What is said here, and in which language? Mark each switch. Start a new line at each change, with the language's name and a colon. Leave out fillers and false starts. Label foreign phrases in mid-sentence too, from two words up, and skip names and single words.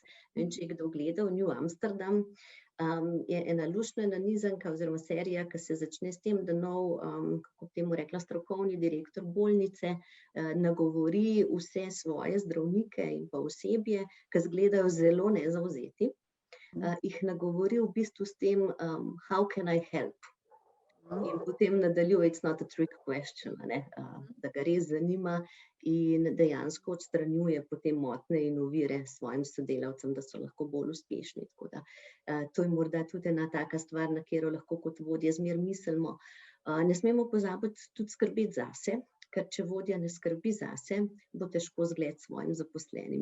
Slovenian: In če je kdo gledal New Amsterdam, je ena luštna nanizanka oziroma serija, ki se začne s tem, da nov, kako bi temu rekla, strokovni direktor bolnice nagovori vse svoje zdravnike in pa osebje, ki izgledajo zelo nezavzeti, jih nagovori v bistvu s tem,
English: how can I help?
Slovenian: In potem nadaljuje,
English: it's not a trick question,
Slovenian: da ga res zanima in dejansko odstranjuje potem motnje in ovire svojim sodelavcem, da so lahko bolj uspešni. Tako da to je morda tudi ena taka stvar, na katero lahko kot vodje zmer mislimo. Ne smemo pozabiti tudi skrbeti zase, ker če vodja ne skrbi zase, bo težko zgled svojim zaposlenim.